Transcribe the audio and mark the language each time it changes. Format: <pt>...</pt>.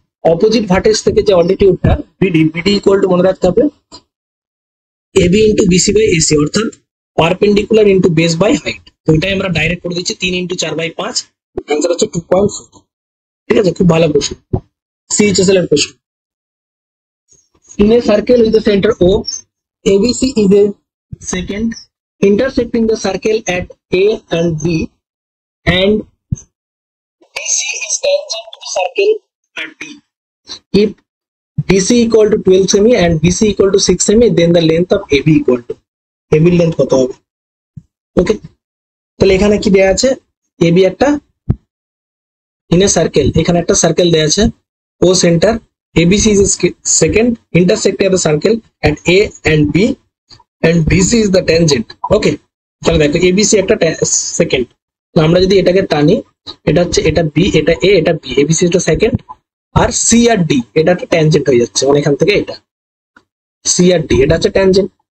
<bn>Opposite vertex থেকে যে অল্টিটিউডটা BD, BD equal to মনে রাখতে হবে AB into BC by AC, অর্থাৎ perpendicular into base by height. তো এটাই আমরা ডাইরেক্ট করে দিচ্ছি 3 ইন্টু 4/5, অ্যান্সার হচ্ছে 2.4। ঠিক আছে, খুব ভালো প্রশ্ন, সিএইচএসএল এর প্রশ্ন।</bn> <en>In a circle with the center O, ABC is a secant intersecting the circle at A and B, and BC is tangent to the circle at D. If BC equal to 12 semi and BC equal to 6 semi, then the length of AB equal to AB length</en> <bn>কত হবে? ওকে, তাহলে এখানে কি দেয়া আছে?</bn> <en>AB একটা in a circle,</en> <bn>এখানে একটা সার্কেল দেয়া আছে,</bn> <en>O center, ABC is a secant intersecting the circle at A and B, and BC is the tangent.</en> <bn>ওকে, তাহলে দেখো ABC একটা সেকেন্ড, তো আমরা যদি এটাকে টানি, এটা হচ্ছে এটা B, এটা A, এটা B, ABC এটা সেকেন্ড, আর C আর D এটা একটা ট্যানজেন্ট হয়ে যাচ্ছে, মানে এখান থেকে এটা C আর D এটা হচ্ছে ট্যানজেন্ট।</bn>